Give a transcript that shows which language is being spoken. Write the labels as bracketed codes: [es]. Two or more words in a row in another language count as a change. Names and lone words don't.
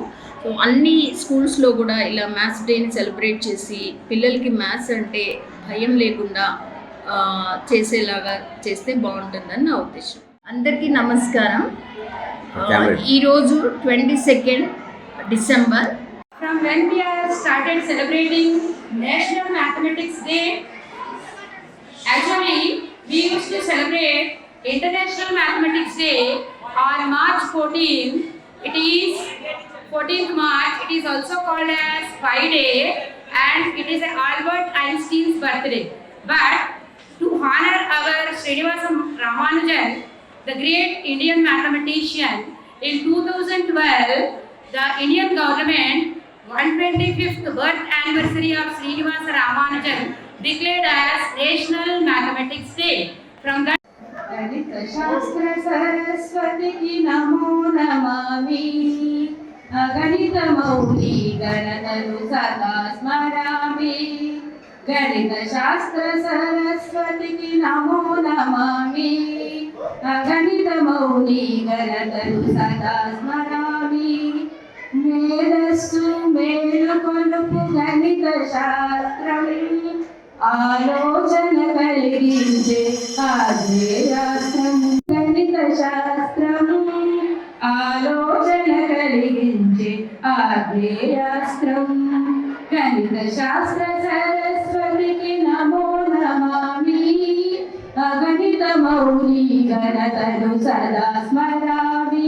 [te] సో అన్ని స్కూల్స్లో కూడా ఇలా [en] maths day-ni celebrate [te] చేసి పిల్లలకి మ్యాథ్స్ అంటే భయం లేకుండా చేసేలాగా చేస్తే బాగుంటుందని నా ఉద్దేశం. అందరికీ నమస్కారం. ఈరోజు 22 డిసెంబర్. [en] From when we have started celebrating National Mathematics Day, actually we used to celebrate International Mathematics Day on March 14. It is 14th March. It is also called as Pi Day, and it is Albert Einstein's birthday. But to honor our Srinivasa Ramanujan, the great Indian mathematician, in 2012, the Indian government 125th birth anniversary of Srinivasa Ramanujan declared as National Mathematics Day. From that, [te] గణిత శాస్త్ర సరస్వతి కి నమో నమామి అగణిత మౌలి గణతరు సదా స్మరామి. గణిత శాస్త్ర సరస్వతి కి నమో నమామి అగణిత మౌలి గణతరు సదా స్మరామి. మేధస్తు మేలుకొలుపు గణిత శాస్త్రం, ఆలోచన కలిగించే ఆధ్యాత్రం. గణిత శాస్త్రం ఆలోచన కలిగించే ఆధ్యాత్రం. గణిత శాస్త్ర సరస్వతికి నమో నమామి, అగణిత మౌలి గణతను సదా స్మరామి.